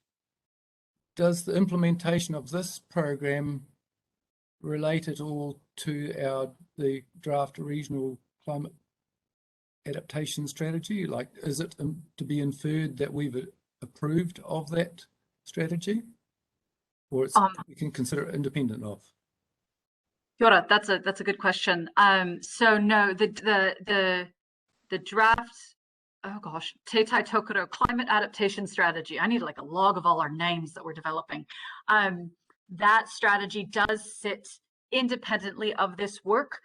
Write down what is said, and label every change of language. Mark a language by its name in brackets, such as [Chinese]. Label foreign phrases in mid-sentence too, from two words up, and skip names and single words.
[English] Does the implementation of this program relate at all to the draft regional climate adaptation strategy? Like, is it to be inferred that we've approved of that strategy, or it's we can consider it independent of? [Māori] Kia ora, [English] that's a good question. So no, the draft, oh gosh, Te Tai Tokoro Climate Adaptation Strategy. I need like a log of all our names that we're developing. That strategy does sit independently of this work.